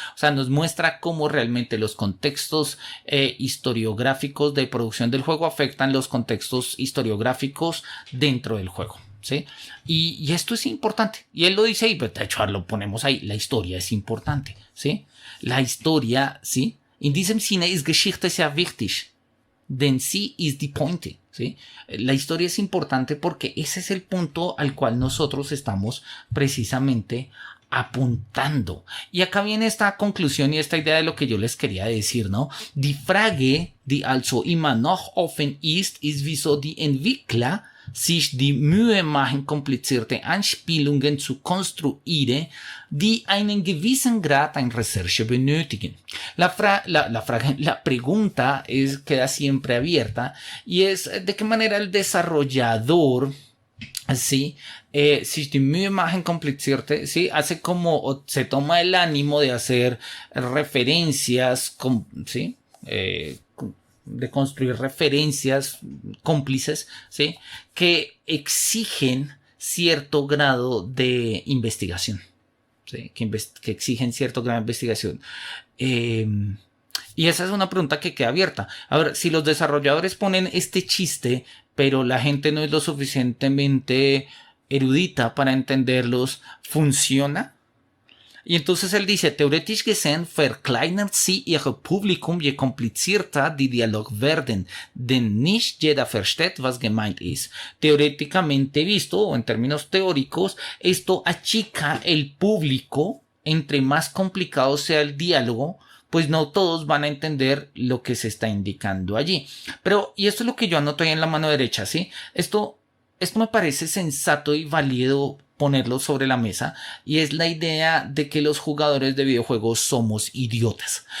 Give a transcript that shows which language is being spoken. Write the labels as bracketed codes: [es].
[es] O sea, nos muestra cómo realmente los contextos historiográficos de producción del juego afectan los contextos historiográficos dentro del juego, ¿sí? Y esto es importante. Y él lo dice, y de hecho lo ponemos ahí, la historia es importante, ¿sí? La historia, ¿sí? [de] In diesem Sinne ist Geschichte sehr wichtig. Denn sie ist die Pointe, ¿sí? [es] La historia es importante porque ese es el punto al cual nosotros estamos precisamente apuntando. Y acá viene esta conclusión y esta idea de lo que yo les quería decir, ¿no? [de] Die Frage, die also immer noch offen ist wieso die Entwickler sich die Mühe machen, komplizierte Anspielungen zu konstruieren, die einen gewissen Grad an Recherche benötigen. [es] La pregunta queda siempre abierta y es de qué manera el desarrollador, ¿sí? [de] Sich die Mühe machen, komplizierte, ¿sí? [es] Hace como, se toma el ánimo de hacer referencias, ¿sí? De construir referencias cómplices, ¿sí? Que exigen cierto grado de investigación, ¿sí? Que exigen cierto grado de investigación. Y esa es una pregunta que queda abierta. A ver, si los desarrolladores ponen este chiste, pero la gente no es lo suficientemente erudita para entenderlos, ¿funciona? Y entonces él dice, [de] theoretisch gesehen verkleinert sie ihr Publikum, je komplizierter die Dialog werden, denn nicht jeder versteht, was gemeint ist. [es] Teóricamente visto, o en términos teóricos, esto achica el público, entre más complicado sea el diálogo, pues no todos van a entender lo que se está indicando allí. Pero, y esto es lo que yo anoto ahí en la mano derecha, ¿sí? Esto me parece sensato y válido ponerlo sobre la mesa, y es la idea de que los jugadores de videojuegos somos idiotas.